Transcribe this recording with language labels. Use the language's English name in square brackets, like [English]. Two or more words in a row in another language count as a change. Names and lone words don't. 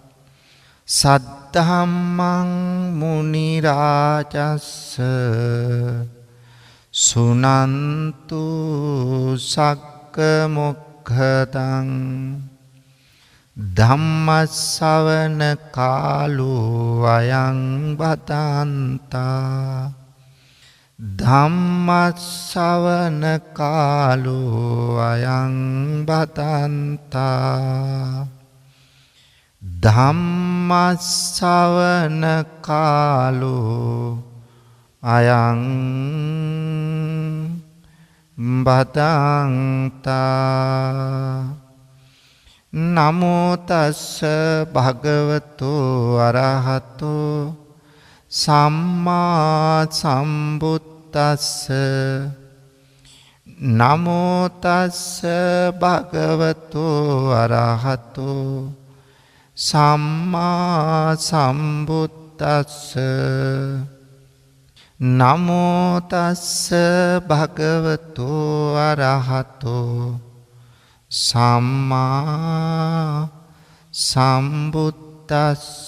[Pali] සද්ධම්මං මුනි රාජස්ස සුනන්තු සග්ග මොක්ඛදං ධම්මස්සවන කාලෝ අයං බතන්තා ධම්මස්සවන කාලෝ අයං බතන්තා ධම්මස්සවන කාලෝ අයං බතන්තා නමෝ තස්ස භගවතු අරහතෝ සම්මා සම්බුද්දස්ස නමෝ තස්ස භගවතු අරහතෝ සම්මා සම්බුද්දස්ස නමෝ තස්ස භගවතු අරහතෝ සම්මා සම්බුද්දස්ස.